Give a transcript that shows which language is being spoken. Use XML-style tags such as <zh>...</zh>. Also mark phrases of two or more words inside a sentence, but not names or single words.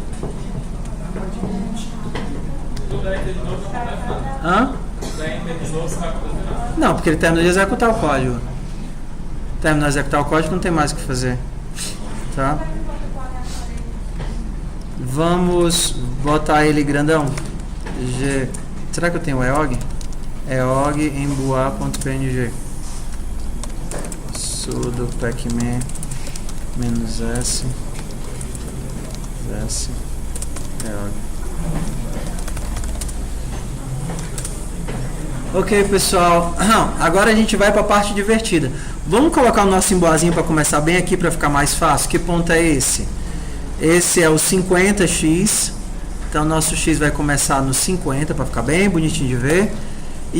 <pt>Hã? Não, porque ele terminou de executar o código. Terminou de executar o código, não tem mais o que fazer. Tá? Vamos botar ele grandão. G. Será que eu tenho EOG? EOG emboar.png. Sudo pacman -s EOG. Ok, pessoal. Agora a gente vai para a parte divertida. Vamos colocar o nosso emboazinho para começar bem aqui, para ficar mais fácil. Que ponto é esse? Esse é o 50x. Então, nosso x vai começar no 50, para ficar bem bonitinho de ver.</pt>